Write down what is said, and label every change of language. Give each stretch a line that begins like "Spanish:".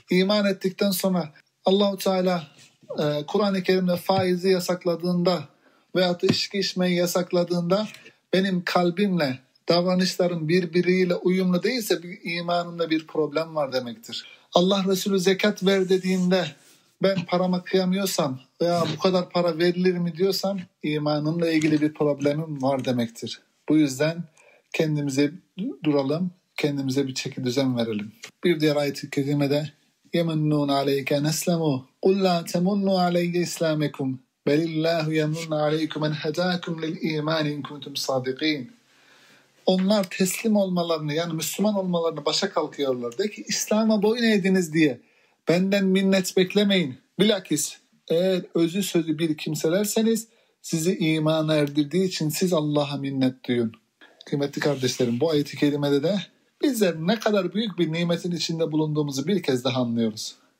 Turkish: İman ettikten sonra Allah-u Teala Kur'an-ı Kerim'de faizi yasakladığında veyahut da içki içmeyi yasakladığında benim kalbimle davranışlarım birbiriyle uyumlu değilse bir imanımda bir problem var demektir. Allah Resulü zekat ver dediğinde ben parama kıyamıyorsam veya bu kadar para verilir mi diyorsam imanımla ilgili bir problemim var demektir. Bu yüzden kendimize duralım, kendimize bir çeki düzen verelim.
Arabic: Bir diğer ayet-i kerimede يَمُنُّونَ عَلَيْكَ نَسْلَمُوا قُلْ لَا تَمُنُّوا عَلَيْكَ إِسْلَامِكُمْ بَلِ اللّٰهُ يَمُنَّ عَلَيْكُمْ اَنْ هَدَاكُمْ لِلْا۪يمَانِ اِنْ كُنْتُمْ صَادِق۪ينَ
Turkish: Onlar teslim olmalarını yani Müslüman olmalarını başa kalkıyorlar. De ki İslam'a boyun eğdiniz diye benden minnet beklemeyin. Bilakis eğer özü sözü bir kimselerseniz sizi imana erdirdiği için siz Allah'a minnet duyun. Kıymetli kardeşlerim bu ayet-i kerimede de bizler ne kadar büyük bir nimetin içinde bulunduğumuzu bir kez daha anlıyoruz.